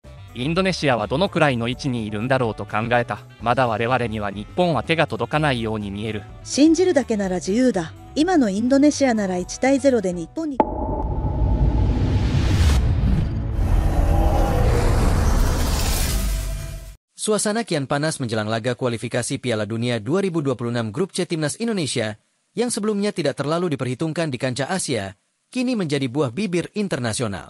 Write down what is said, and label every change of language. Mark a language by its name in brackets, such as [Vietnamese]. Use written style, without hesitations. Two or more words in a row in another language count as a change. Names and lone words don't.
[Japanese] インドネシアはどのくらいの位置にいるんだろうと考えた。まだ我々には日本は手が届かないように見える。信じるだけなら自由だ。今のインドネシアなら1対0で日本に。 [Indonesian] Suasana kian panas menjelang laga kualifikasi Piala Dunia 2026 Grup C Timnas Indonesia yang sebelumnya tidak terlalu diperhitungkan di kancah Asia, kini menjadi buah bibir internasional.